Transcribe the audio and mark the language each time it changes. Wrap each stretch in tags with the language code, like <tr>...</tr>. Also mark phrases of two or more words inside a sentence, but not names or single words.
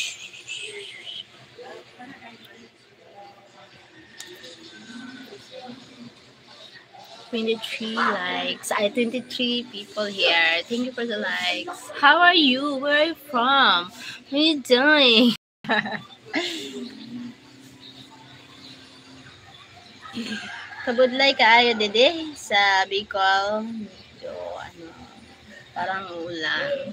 <en>23 likes. 23 people here. Thank you for the likes. How are you? Where are you from? What are you doing?</en> <ceb>Kabudlay kaayo dede sa Bicol.</ceb> <tl>Medyo parang ulan.</tl>